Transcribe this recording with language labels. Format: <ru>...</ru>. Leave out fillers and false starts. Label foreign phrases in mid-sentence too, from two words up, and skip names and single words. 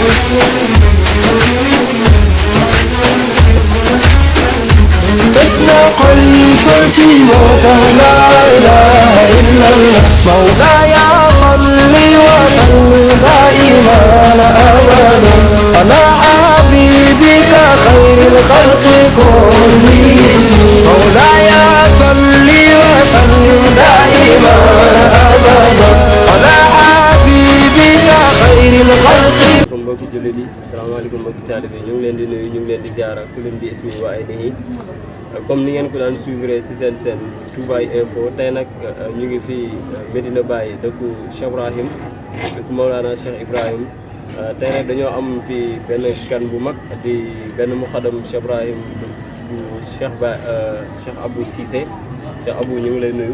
<ar>قيصتي موت لا إله إلا الله مولاي صل وسلم دائما أبدا على حبيبك خير الخلق كلهم مولاي صل وسلم دائما أبدا على حبيبك خير الخلق.</ar> <wo>mbokki jullit yi asalaamaaleykum mbokki taalibe ñu ngi leen di nuyu ñu ngi leen di ziara ku leen di ismi wa ay nii comme ni ngeen ko daan suivre ci seen Touba Info tey nag ñu ngi fii Medina Baye dëkku Cheikh Ibrahim dëkku Mawlana Cheikh Ibrahim tey nag dañoo am fii benn kan bu mag di benn muxadam Cheikh Ibrahim bu Cheikh Abou Cisse Cheikh Abou ñu ngi lay nuyu.</wo>